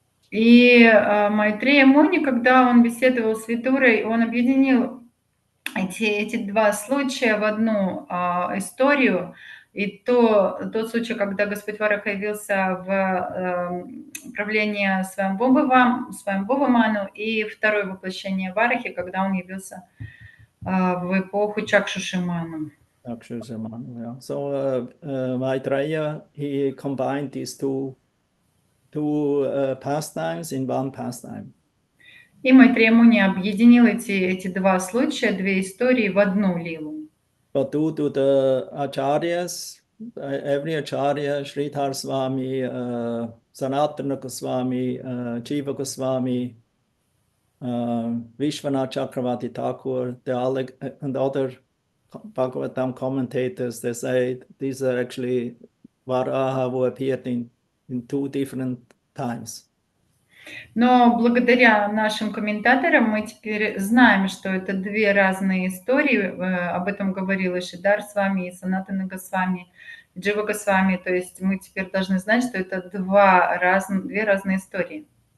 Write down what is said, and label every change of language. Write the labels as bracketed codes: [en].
[ru] И Майтрея Муни, когда он беседовал с Видурой, он объединил эти два случая в одну историю. И тот случай, когда Господь Вараха явился в правлении Сваямбхува Ману, и второе воплощение Варахи, когда он явился в эпоху Чакшуши Ману. [en] Yeah. So Maitreya, he combined these two pastimes in one pastime. [ru] И Майтрея Муни объединил эти два случая, две истории в одну лилу. [en] But due to the acharyas, every acharya, Sridhar Swami, Sanatana Goswami, Jiva Goswami, Vishwanath Chakravarti Thakur, and other Bhagavatam commentators, they say these are actually Varaha who appeared in 2 different times. [ru] Но благодаря нашим комментаторам мы теперь знаем, что это две разные истории. Об этом говорил и Шидар с вами, и Санатана Госвами, и Джива Госвами. То есть мы теперь должны знать, что это две разные истории.